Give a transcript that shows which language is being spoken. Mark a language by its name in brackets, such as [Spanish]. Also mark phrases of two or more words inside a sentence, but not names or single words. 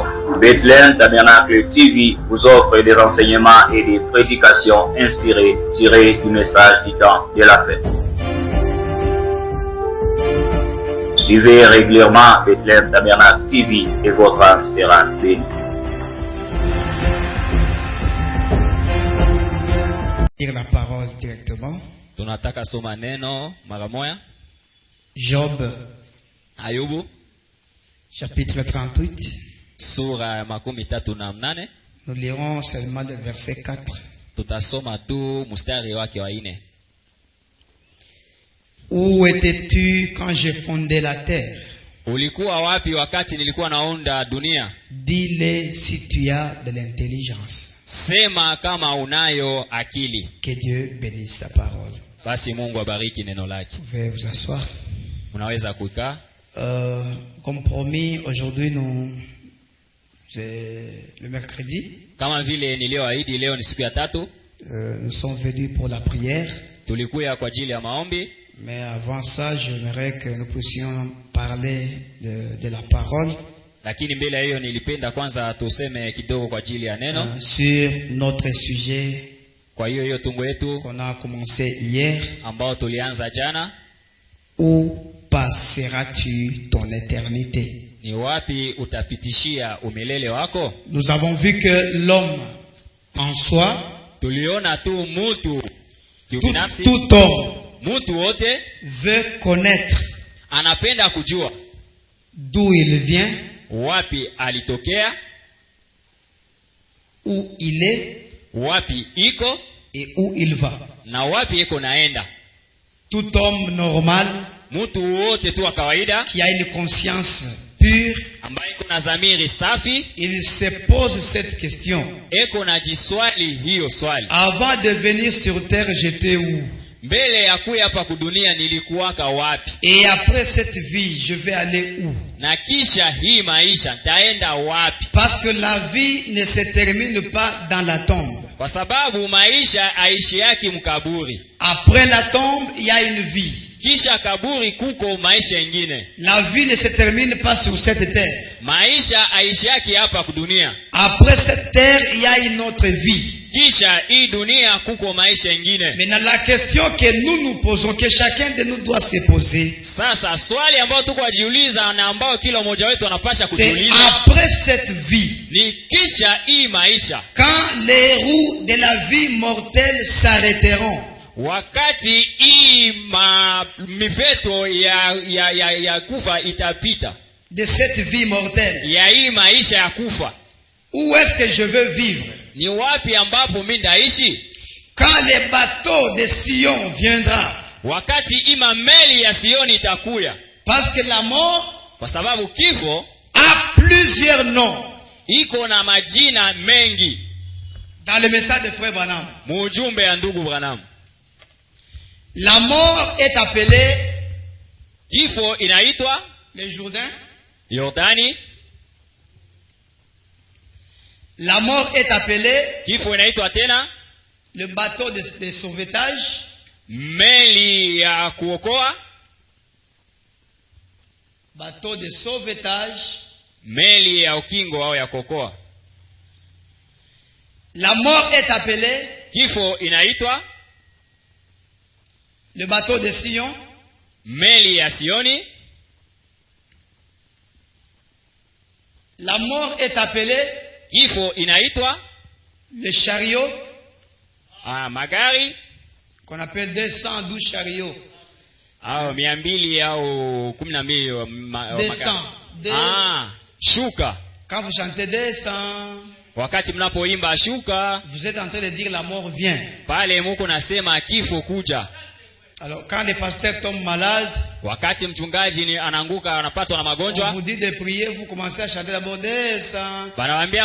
[French] Bethlehem Tabernacle TV vous offre des enseignements et des prédications inspirées, tirées du message du temps de la fête. Suivez régulièrement Bethlehem Tabernacle TV et votre âme sera bénie. Lire la parole directement. [Swahili] Tunataka soma neno mara moja. [French] Job, [Swahili] Ayubu [French] chapitre 38. [Swahili] sura 38. [French] Nous lirons seulement le verset 4. [Swahili] Tutasoma tu mstari wake wa 4. [French] Où étais-tu quand j'ai fondé la terre? [Swahili] Ulikuwa wapi wakati nilikuwa naunda dunia? [French] Dis-le si tu as de l'intelligence. [Swahili] Sema kama unayo akili. [French] Que Dieu bénisse sa parole. [Swahili] Basi Mungu abariki neno lake. [French] Vous pouvez vous asseoir. [Swahili] Unaweza kukaa. [French] Comme promis, aujourd'hui c'est le mercredi. [Swahili] Kama vile nilioahidi, leo ni siku ya tatu. [French] Nous sommes venus pour la prière. [Swahili] Tulikuja kwa ajili ya maombi. [French] Mais avant ça, j'aimerais que nous puissions parler de la parole. [Swahili] Lakini mbele ya hiyo nilipenda kwanza tuseme kidogo kwa ajili ya neno. [French] Sur notre sujet. [Swahili] Kwa hiyo tungo yetu [French] qu'on a commencé hier. [Swahili] Ambao tulianza jana. [French] Où passeras-tu ton éternité? [Swahili] Ni wapi utapitishia umilele wako? [French] Nous avons vu que l'homme en soi, [Swahili] tuliona tu mtu kibinafsi, [French] tout homme [Swahili] mtu wote [French] veut connaître, [Swahili] anapenda kujua [French] d'où il vient, [Swahili] wapi alitokea, [French] où il est, [Swahili] wapi iko, [French] et où il va. [Swahili] na wapi iko naenda. [French] Tout homme normal, [Swahili] mtu wote tu wa kawaida, [French] qui a une conscience pure, [Swahili] ambaye iko na dhamiri safi, [French] il se pose cette question. [Swahili] Eko na jiswali hiyo swali. [French] Avant de venir sur terre, j'étais où? [Swahili] Mbele ya kuja hapa kudunia nilikuwaka wapi? [French] Et après cette vie, je vais aller où? [Swahili] Na kisha hii maisha taenda wapi? [French] Parce que la vie ne se termine pas dans la tombe. [Swahili] Kwa sababu maisha aishi yake mkaburi. [French] Après la tombe, il y a une vie. [Swahili] Kisha kaburi kuko maisha ingine. [French] La vie ne se termine pas sur cette terre. [Swahili] Maisha aishi yake hapa kudunia. [French] Après cette terre, il y a une autre vie. [Swahili] Kisha hii dunia kuko maisha ingine. [French] Maintenant la question que nous posons, que chacun de nous doit se poser. [Swahili] Sasa swali ambao tuko wajiuliza na ambao kila mmoja wetu anapasha kujiuliza. [French] C'est après cette vie. [Swahili] Ni kisha hii maisha. [French] Quand les roues de la vie mortelle s'arrêteront. [Swahili] Wakati hii mifeto ya kufa itapita. [French] De cette vie mortelle. [Swahili] Ya hii maisha ya kufa. [French] Où est-ce que je veux vivre? [Swahili] Ni wapi ambapo mimi ndaishi? [French] Quand le bateau de Sion viendra. [Swahili] Wakati ima meli ya Sioni itakuya. [French] Parce que la mort, [Swahili] kwa sababu kifo [French] a plusieurs noms. [Swahili] Iko na majina mengi. [French] Dans le message de frère Branham. [Swahili] Mujumbe ya ndugu Branham. [French] La mort est appelée, [Swahili] kifo inaitwa [French] le Jourdain. [Swahili] Yordani. [French] La mort est appelée, [Swahili] kifo inaitwa tena [French] le bateau de sauvetage. [Swahili] Meli ya kuokoa. [French] Bateau de sauvetage. [Swahili] Meli ya ukingo au ya kuokoa. [French] La mort est appelée, [Swahili] kifo inaitwa [French] le bateau de Sion. [Swahili] Meli ya Sioni. [French] La mort est appelée, [Swahili] kifo inaitwa [French] le chariot. [Swahili] Magari. [French] Qu'on appelle 212 chariots. [Swahili] 200 au 12 magari. Shuka. [French] Quand vous chantez 200, [Swahili] wakati mnapoimba shuka, [French] vous êtes en train de dire la mort vient. [Swahili] Pale muko nasema kifo kuja. [French] Alors, quand les pasteurs tombent malades, [Swahili] wakati mchungaji anaanguka anapatwa na [French] on [Swahili] magonjwa, [French] vous dit de prier, vous commencez à chanter d'abord descends. [Swahili] banawaambia